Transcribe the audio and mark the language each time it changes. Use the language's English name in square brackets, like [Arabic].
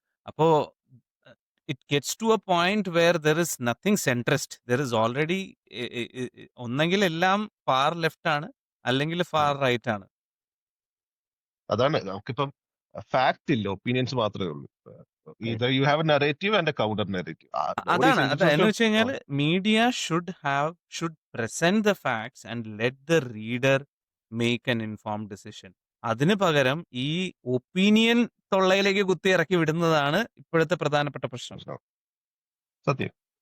[English] അപ്പോൾ it gets to a point where there is nothing centrist. There is already [Malayalam] ഒന്നെങ്കിൽ എല്ലാം [English] far left [Malayalam] ആണ് അല്ലെങ്കിൽ [English] Far right ആണ്. [Malayalam] അതാണ് നമുക്കിപ്പം ഫാക്ട് ഇല്ല, ഒപ്പീനിയൻസ് മാത്രമേ ഉള്ളൂ. [English] Either you have a narrative and a counter narrative. Nobody is [Malayalam] അതാണ് എന്ന് [English] interested. [Malayalam] വെച്ച് കഴിഞ്ഞാൽ [English] Media should present the facts and let the reader make an informed decision. [Malayalam] അതിന് പകരം ഈ ഒപ്പീനിയൻ തൊള്ളയിലേക്ക് കുത്തി ഇറക്കി വിടുന്നതാണ് ഇപ്പോഴത്തെ പ്രധാനപ്പെട്ട പ്രശ്നം. സത്യം.